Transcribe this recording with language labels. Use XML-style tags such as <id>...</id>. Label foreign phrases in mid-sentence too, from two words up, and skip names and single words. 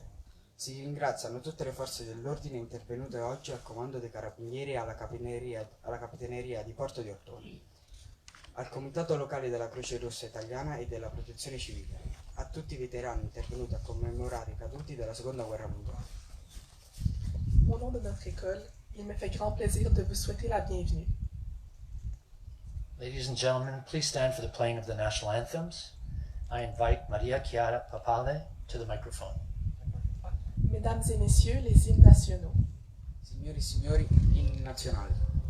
<it>Si ringraziano tutte le forze dell'ordine intervenute oggi al comando dei carabinieri e alla capitaneria di Porto di Ortona, al comitato locale della Croce Rossa Italiana e della Protezione Civile, a tutti i veterani intervenuti a commemorare i caduti della Seconda Guerra Mondiale.</it> <fr>Au nom de notre école, il me fait grand plaisir de vous souhaiter la bienvenue.</fr> <en>Ladies and gentlemen, please stand for the playing of the national anthems. I invite Maria Chiara Papale to the microphone.</en> <fr>Mesdames et messieurs, les hymnes nationaux.</fr> <it>Signori e signori, l'inno nazionale.</it>